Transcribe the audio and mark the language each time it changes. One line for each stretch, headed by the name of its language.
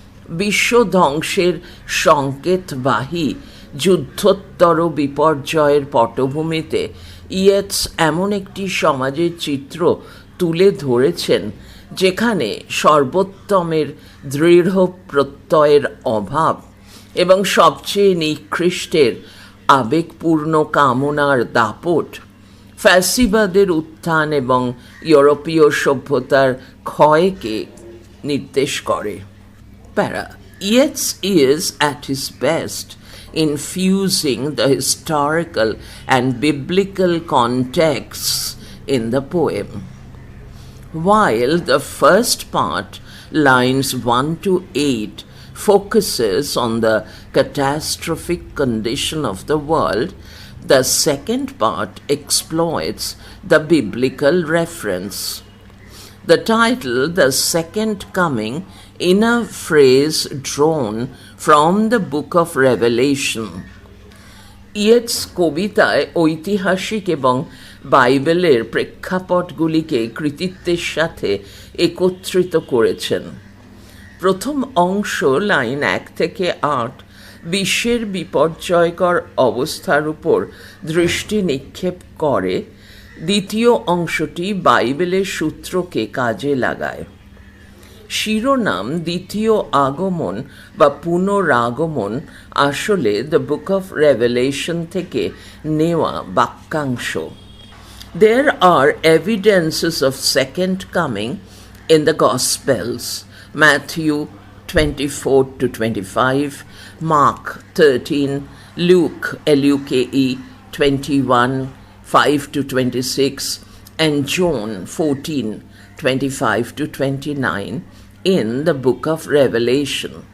Bangla: বিশ্ব ধ্বংসের সংকেতবাহী যুদ্ধোত্তর বিপর্যয়ের পটভূমিতে ইয়েটস এমন একটি সমাজের চিত্র তুলে ধরেছেন যেখানে সর্বোত্তমের দৃঢ় প্রত্যয়ের অভাব এবং সবচেয়ে নিকৃষ্টের আবেগপূর্ণ কামনার দাপট ফ্যাসিবাদের উত্থান এবং ইউরোপীয় সভ্যতার ক্ষয়কে নির্দেশ করে।
English: Para Yeats is at his best in fusing the historical and biblical contexts in the poem. While the first part, lines 1 to 8, focuses on the catastrophic condition of the world, the second part exploits the biblical reference. The title, The Second Coming, in a phrase drawn from the book of Revelation.
Bangla: Yeats কবিতায় ঐতিহাসিক এবং বাইবেলের প্রেক্ষাপটগুলিকে কৃতিত্বের সাথে একত্রিত করেছেন। প্রথম অংশ লাইন 1 থেকে 8 বিশ্বের বিপর্যয়কর অবস্থার উপর দৃষ্টি নিক্ষেপ করে। দ্বিতীয় অংশটি বাইবেলের সূত্রকে কাজে লাগায়। শিরোনাম দ্বিতীয় আগমন বা পুনরাগমন আসলে দ্য বুক অফ রেভেলেশন থেকে নেওয়া বাক্যাংশ।
English: There are evidences of second coming in the Gospels, Matthew 24 to 25, Mark 13, Luke, L-U-K-E, 21, 5 to 26, and John 14, 25 to 29 in the book of Revelation.